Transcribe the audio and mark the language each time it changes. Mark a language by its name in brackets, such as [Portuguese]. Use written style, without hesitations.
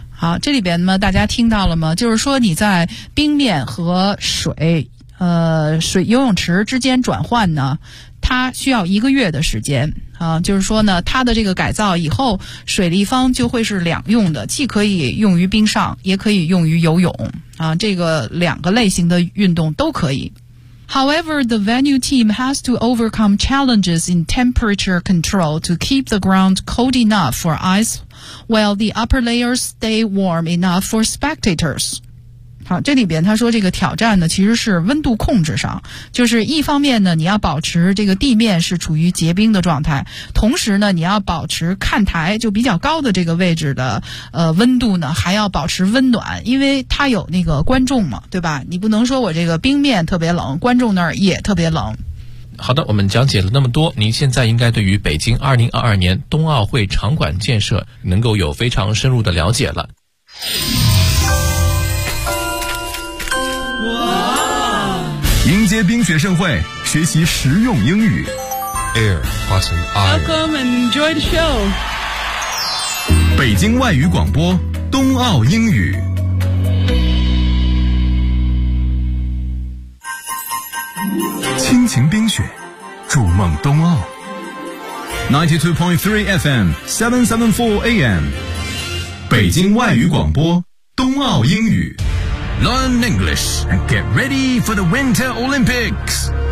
[Chinese] 好，这里边呢，大家听到了吗？就是说你在冰面和水游泳池之间转换呢，它需要一个月的时间。就是说呢，它的这个改造以后，水立方就会是两用的，既可以用于冰上，也可以用于游泳。这个两个类型的运动都可以。 [English] However, the venue team has to overcome challenges in temperature control to keep the ground cold enough for ice, while the upper layers stay warm enough for spectators. [Chinese] 好，这里边他说这个挑战呢，其实是温度控制上，就是一方面呢，你要保持这个地面是处于结冰的状态，同时呢，你要保持看台就比较高的这个位置的温度呢，还要保持温暖，因为它有那个观众嘛，对吧？你不能说我这个冰面特别冷，观众那儿也特别冷。好的，我们讲解了那么多，您现在应该对于北京2022年冬奥会场馆建设能够有非常深入的了解了。迎接冰雪盛会，学习实用英语。 [English] Air, Hudson, I. Welcome and enjoy the show. [Chinese] 北京外语广播，冬奥英语。亲情冰雪，筑梦冬奥。92.3 FM, 774 AM. 北京外语广播冬奥英语。 [English] Learn English and get ready for the Winter Olympics.